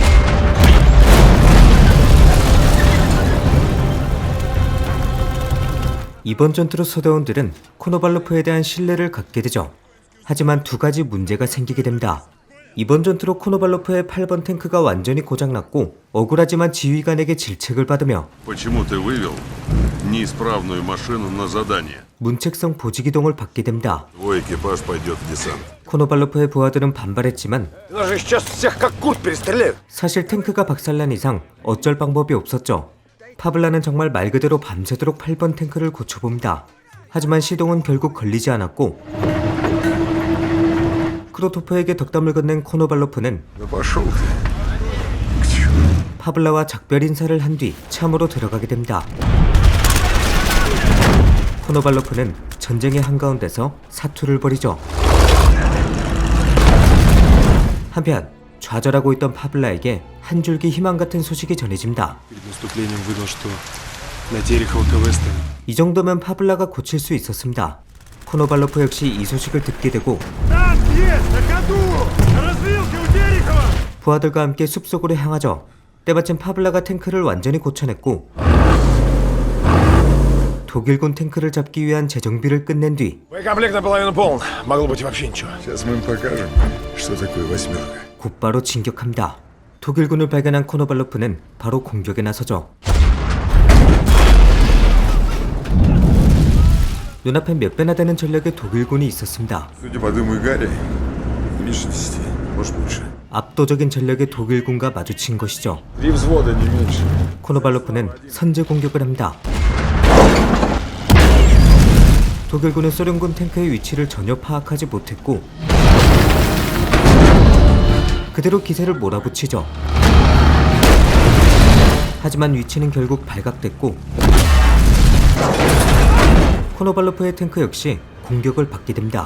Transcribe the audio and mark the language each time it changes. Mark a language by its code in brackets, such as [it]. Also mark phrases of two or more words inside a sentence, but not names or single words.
[ko] 이번 전투로 소대원들은 코노발로프에 대한 신뢰를 갖게 되죠. 하지만 두 가지 문제가 생기게 됩니다. 이번 전투로 코노발로프의 8번 탱크가 완전히 고장났고 억울하지만 지휘관에게 질책을 받으며 [ru] Почему ты вывел неисправную машину на задание? [ko] 문책성 보직이동을 받게 됩니다. [ru] Твой экипаж пойдет в десант. [ko] 코노발로프의 부하들은 반발했지만 [ru] Нас же сейчас всех как кур перестреляют. [ko] 사실 탱크가 박살난 이상 어쩔 방법이 없었죠. 파블라는 정말 말 그대로 밤새도록 8번 탱크를 고쳐봅니다. 하지만 시동은 결국 걸리지 않았고 크로토프에게 덕담을 건넨 코노발로프는 [ru] Да пошел ты. [ko] 파블라와 작별 인사를 한 뒤 참으로 들어가게 됩니다. 코노발로프는 전쟁의 한가운데서 사투를 벌이죠. 한편 좌절하고 있던 파블라에게 한 줄기 희망 같은 소식이 전해집니다. [ru] Перед наступлением выдал, что на Терехова КВ [ko] 이 정도면 파블라가 고칠 수 있었습니다. 코노발로프 역시 이 소식을 듣게 되고 [ru] Танк есть, на ходу! Развилки у Терехова! [ko] 부하들과 함께 숲속으로 향하죠. 때마침 파블라가 탱크를 완전히 고쳐냈고 독일군 탱크를 잡기 위한 재정비를 끝낸 뒤 [ru] Боекомплект наполовину полон. Могло быть и вообще ничего. Сейчас мы им покажем, что такое восьмерка. [ko] 곧바로 진격합니다. 독일군을 발견한 코노발로프는 바로 공격에 나서죠. 눈앞에 몇 배나 되는 전력의 독일군이 있었습니다. [ru] Судя по дыму и гаре, меньше 10, может больше. [ko] 압도적인 전력의 독일군과 마주친 것이죠. [ru] 3 взвода, не меньше. [ko] 코노발로프는 선제 공격을 합니다. 독일군은 소련군 탱크의 위치를 전혀 파악하지 못했고 그대로 기세를 몰아붙이죠. 하지만 위치는 결국 발각됐고 코노발로프의 탱크 역시 공격을 받게 됩니다.